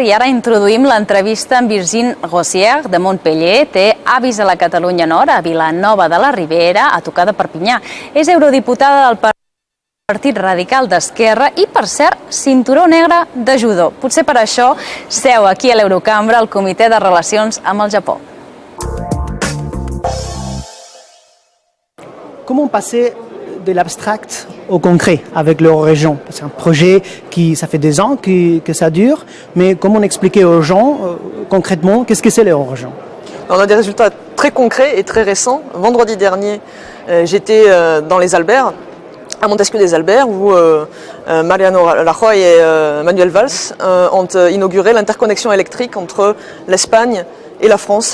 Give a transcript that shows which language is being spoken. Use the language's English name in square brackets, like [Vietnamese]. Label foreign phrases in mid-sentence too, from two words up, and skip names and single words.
[Catalan] I ara introduïm l'entrevista amb Virginie Rossier, de Montpellier. Té avis a la Catalunya Nord, a Vilanova de la Ribera, a tocar de Perpinyà. És eurodiputada del Partit Radical d'Esquerra i, per cert, cinturó negre de judo. Potser per això seu aquí a l'Eurocambra al Comitè de Relacions amb el Japó. [French] Comment passer de l'abstract au concret avec l'Eurorégion? C'est un projet qui, ça fait des ans que ça dure, mais comment expliquer aux gens concrètement qu'est-ce que c'est l'Eurorégion? On a des résultats très concrets et très récents. Vendredi dernier, j'étais dans les Alberts, à Montesquieu des Alberts, où Mariano Rajoy et Manuel Valls ont inauguré l'interconnexion électrique entre l'Espagne et la France.